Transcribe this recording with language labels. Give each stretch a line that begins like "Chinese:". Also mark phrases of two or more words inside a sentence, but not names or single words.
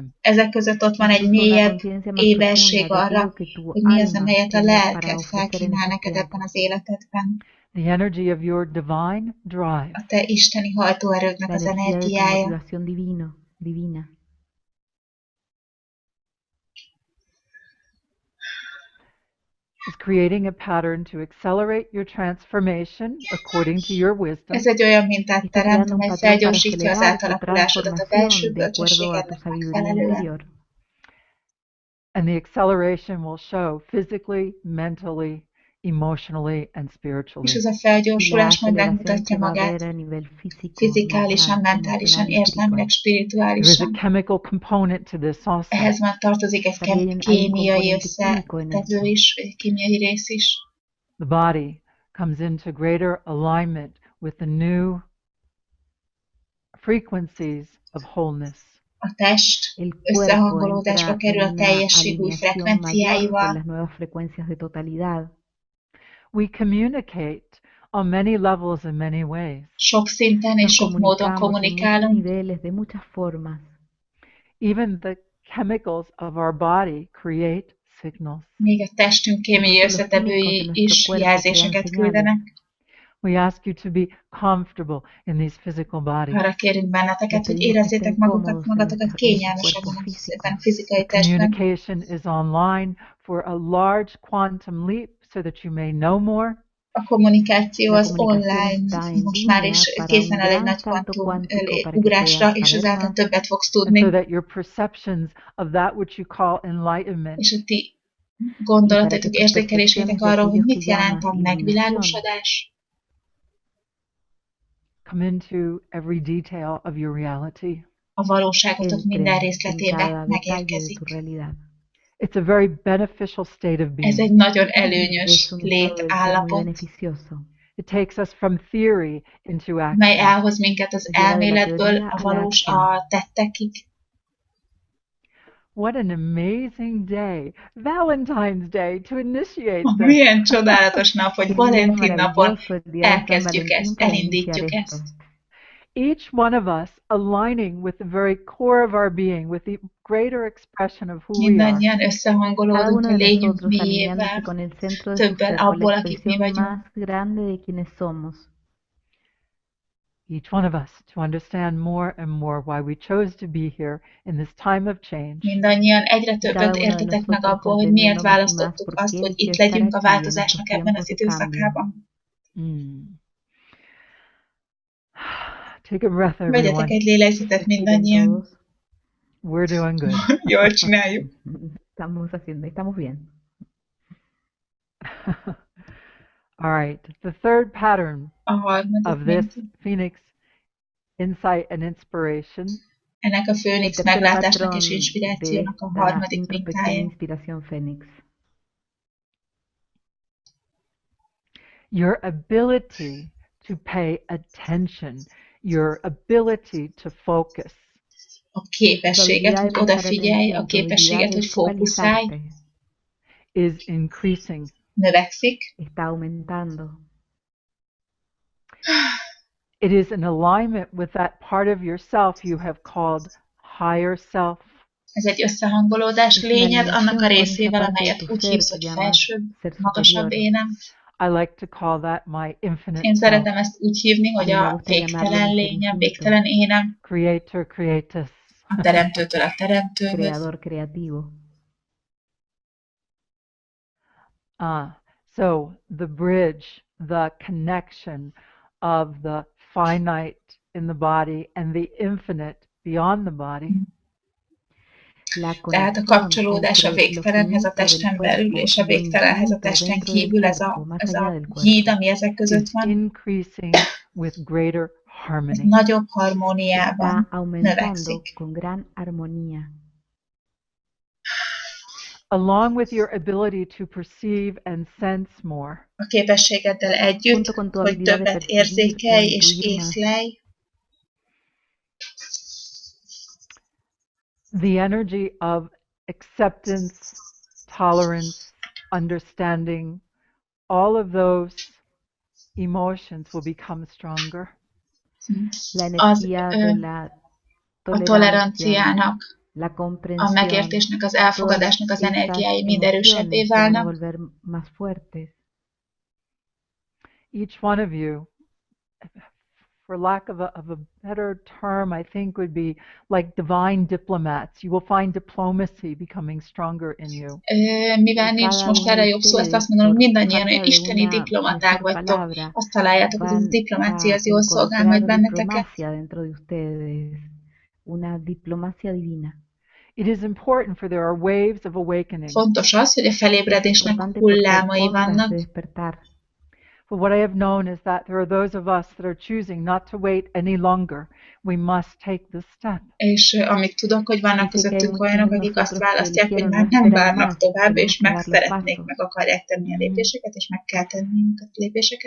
Hungarian: Ezek között ott van egy mélyebb éberség arra, hogy mi az, amelyet a lelked felkínál neked ebben az életedben.
English: The energy of your divine drive.
Hungarian: A te isteni hajtóerődnek az energiája.
English: Is creating a pattern to accelerate your transformation according to your wisdom.
Hungarian: Ez egy olyan mintát teremt, amely felgyorsítja az átalakulásodat a belső bölcsességednek megfelelően.
English: And the acceleration will show physically, mentally, emotionally and spiritually.
Hungarian: És ez a felgyorsulás majd megmutatja magát fizikálisan, mentálisan, érzelmileg, spirituálisan.
English: There is a chemical component to this also.
Hungarian: Ehhez már tartozik egy kémiai összetevő is, egy kémiai rész is.
English: The body comes into greater alignment with the new frequencies of wholeness.
Hungarian: A test összehangolódásba kerül a teljesség új frekvenciáival.
English: We communicate on many levels in many ways.
Hungarian: Sok szinten és sok módon kommunikálunk.
English: Even the chemicals of our body create signals.
Hungarian: Még a testünk kémiai összetevői is jelzéseket küldenek.
English: We ask you to be comfortable in these physical bodies.
Hungarian: Arra kérünk benneteket, hogy érezzétek magatokat kényelmesen ebben a fizikai testben.
English: Communication is online for a large quantum leap so that you may know more.
Hungarian: A kommunikáció az online most már is készen áll egy nagy kvantum ugrásra, és ezáltal többet fogsz tudni.
English: So that your perceptions of that which you call enlightenment.
Hungarian: És a ti gondolatotok, érzékelésétek arról, hogy mit jelent a megvilágosodás.
English: Come into every detail of your reality.
Hungarian: a valóságotok minden részletébe megérkezik.
English: It's a very beneficial state of being.
Hungarian: Ez egy nagyon előnyös létállapot,
English: It takes us from theory into action.
Hungarian: mely elhoz minket az elméletből a tettekig.
English: What an amazing day, Valentine's Day, to initiate this.
Hungarian: Milyen csodálatos nap, hogy Valentin napon elkezdjük ezt, elindítjuk ezt.
English: Each one of us aligning with the very core of our being, with the greater expression of who we are.
Hungarian: Mindannyian összehangolódunk a lényünk mélyével, többen abból, akik mi vagyunk.
English: Each one of us to understand more and more why we chose to be here in this time of change.
Hungarian: Mindannyian egyre többet értetek meg abból, hogy miért választottuk azt, hogy itt legyünk a változásnak ebben az időszakában.
English: Take a breath, everyone.
Hungarian: Vegyetek egy lélegzetet mindannyian.
English: We're doing good.
Hungarian: Jól csináljuk.
Spanish: Estamos bien.
English: All right. The third pattern of this Phoenix insight and inspiration.
Hungarian: Ennek a Főnix meglátásnak és inspirációnak a harmadik mintája.
English: Your ability to pay attention, your ability to focus.
Hungarian: A képességet, hogy odafigyelj, a képességet, hogy fókuszálj.
English: Is increasing.
Hungarian: Növekszik.
Spanish: Está aumentando.
English: It is in alignment with that part of yourself you have called higher self.
Hungarian: Ez egy összehangolódás lényed annak a részével, amelyet úgy hívsz, hogy felsőbb, magasabb énem.
English: I like to call that my infinite
Hungarian: Én szeretem ezt úgy hívni, hogy a végtelen lényem, végtelen énem.
Latin: Creator creatus.
Hungarian: A teremtőtől a teremtőhöz.
Spanish: Creador creativo.
English: So the bridge, the connection of the finite in the body and the infinite beyond the body.
Hungarian: Tehát a kapcsolódás a végtelenhez a testen belül, és a végtelenhez a testen kívül, ez a híd, ami ezek között van.
English: Increasing with greater harmony.
Hungarian: Nagyobb harmóniában növekszik.
English: Along with your ability to perceive and sense more.
Hungarian: A képességeddel együtt, hogy többet érzékelj és észlelj.
English: The energy of acceptance, tolerance, understanding, all of those emotions will become stronger.
Hungarian: A toleranciának, a megértésnek, az elfogadásnak az energiái mind erősebbé válnak.
English: Each one of you, for lack of a better term, I think would be like divine diplomats. You will find diplomacy becoming stronger in you.
Hungarian: Mivel nincs most erre jobb szó, ezt azt mondom, hogy mindannyian olyan isteni diplomaták vagytok. Azt találjátok, hogy a diplomácia az jól szolgál majd benneteket.
Spanish: Una diplomacia divina.
English: It is important for there are waves of awakening.
Hungarian: Fontos az, hogy a felébredésnek hullámai vannak.
English: But what I have known is that there are those of us that are choosing not to wait any longer. We must take this step.
Hungarian: És amit tudok, hogy vannak közöttünk olyanok, akik azt választják, hogy már nem várnak tovább, és meg szeretnék, meg akarják tenni a lépéseket, és meg kell tenni a lépéseket.